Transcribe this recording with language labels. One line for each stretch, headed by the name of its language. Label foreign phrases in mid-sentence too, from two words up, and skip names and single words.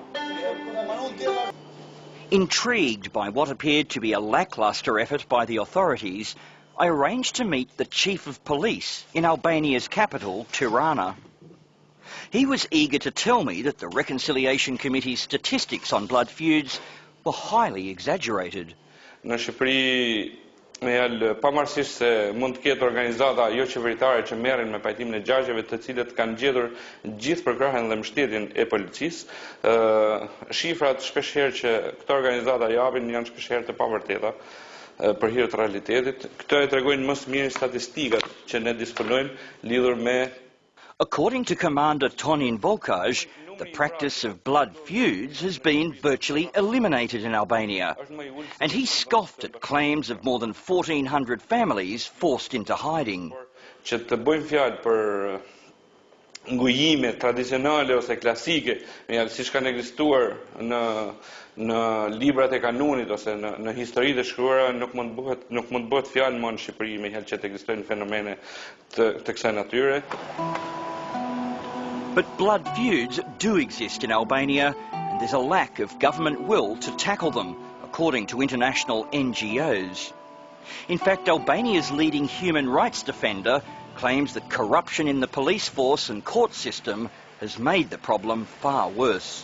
English: Intrigued by what appeared to be a lacklustre effort by the authorities, I arranged to meet the Chief of Police in Albania's capital, Tirana. He was eager to tell me that the Reconciliation Committee's statistics on blood feuds were highly exaggerated.
Albanian: Në Shqipëri, pavarësisht se mund të ketë organizata jo qeveritare që merren me pajtimin e gjagjeve, të cilët kanë gjetur gjithë përkrahjen dhe mbështetjen e policisë, shifrat shpeshherë që këto organizata japin janë shpeshherë të pavërteta për hir të realitetit. Këto e tregojnë më së miri statistikat që ne disponojmë lidhur me.
English: According to Commander Tonin Volkaj, the practice of blood feuds has been virtually eliminated in Albania, and he scoffed at claims of more than 1,400 families forced into hiding.
Albanian: Që të bëjmë fjalë për ngujime tradicionale ose klasike, siç kanë ekzistuar në librat e kanunit ose në historitë e shkruara, nuk mund bëhet fjalë më në Shqipëri me që të ekzistojnë fenomene të kësaj natyre.
English: But blood feuds do exist in Albania, and there's a lack of government will to tackle them, according to international NGOs. In fact, Albania's leading human rights defender claims that corruption in the police force and court system has made the problem far worse.